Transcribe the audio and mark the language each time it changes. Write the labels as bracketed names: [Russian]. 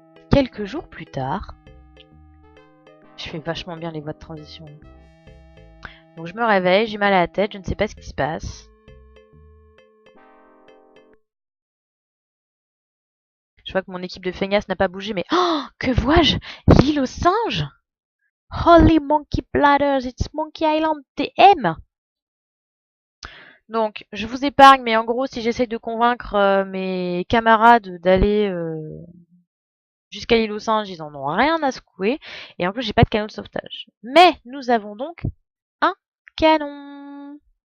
[French] Quelques jours plus tard, je fais vachement bien les voies de transition. Donc je me réveille, j'ai mal à la tête, je ne sais pas ce qui se passe. Je vois que mon équipe de feignasses n'a pas bougé, mais oh, que vois-je? L'île aux singes? [English] Holy Monkey Bladders, it's Monkey Island TM! [French] Donc, je vous épargne, mais en gros, si j'essaye de convaincre mes camarades d'aller jusqu'à l'île aux singes, ils en ont rien à secouer. Et en plus, j'ai pas de canot de sauvetage. Mais nous avons donc un canon.